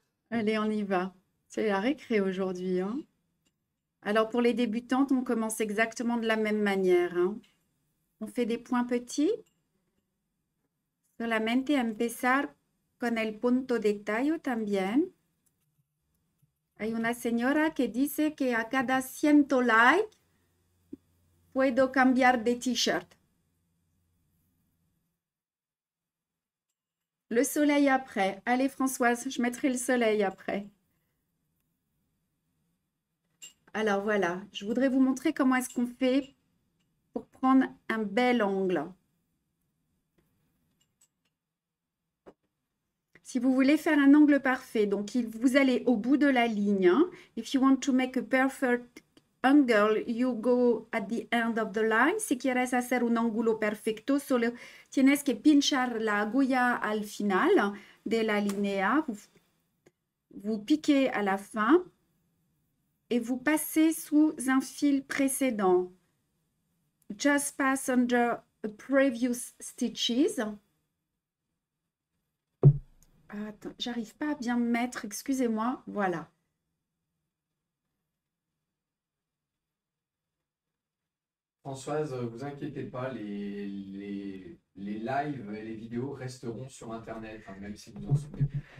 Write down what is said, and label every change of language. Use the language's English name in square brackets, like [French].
[French] Allez, on y va. C'est la récré aujourd'hui, hein. Alors, pour les débutantes, on commence exactement de la même manière, hein. On fait des points petits. [Spanish] Solamente empezar con el punto de tallo también. Hay una señora que dice que a cada 100 likes puedo cambiar de t-shirt. [French] Le soleil après. Allez, Françoise, je mettrai le soleil après. Alors voilà, je voudrais vous montrer comment est-ce qu'on fait pour prendre un bel angle. Si vous voulez faire un angle parfait, donc vous allez au bout de la ligne. Hein. [English] If you want to make a perfect angle, you go at the end of the line. [Spanish] Si quieres hacer un ángulo perfecto, solo tienes que pinchar la aguja al final de la línea. [French] Vous piquez à la fin et vous passez sous un fil précédent. [English] Just pass under previous stitches. [French] Attends, j'arrive pas à bien me mettre, excusez-moi. Voilà. Françoise, vous inquiétez pas, les lives et les vidéos resteront sur Internet, hein, même si vous en souvenez plus.